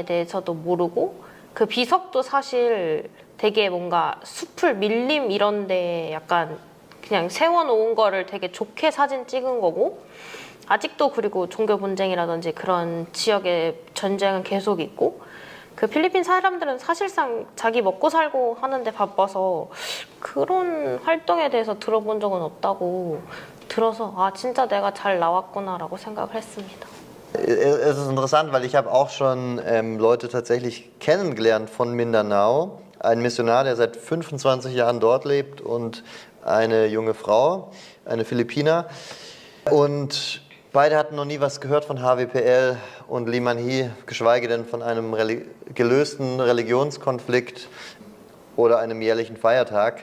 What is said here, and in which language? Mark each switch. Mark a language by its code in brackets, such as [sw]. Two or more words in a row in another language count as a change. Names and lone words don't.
[ko] 대해서도 모르고 그 비석도 사실 되게 뭔가 숲을 밀림 이런데 약간 그냥 세워놓은 거를 되게 좋게 사진 찍은 거고 아직도 그리고 종교 분쟁이라든지 그런 지역의 전쟁은 계속 있고 그 필리핀 사람들은 사실상 자기 먹고 살고 하는데 바빠서 그런 활동에 대해서 들어본 적은 없다고 들어서 아 진짜 내가 잘 나왔구나라고 생각을 했습니다. [de] Es ist interessant, weil ich habe auch schon Leute tatsächlich kennengelernt von Mindanao. Ein Missionar, der seit 25 Jahren dort lebt und eine junge Frau, eine Philippiner. Und beide hatten noch nie was gehört von HWPL und Liman Hee, geschweige denn von einem gelösten Religionskonflikt oder einem jährlichen Feiertag.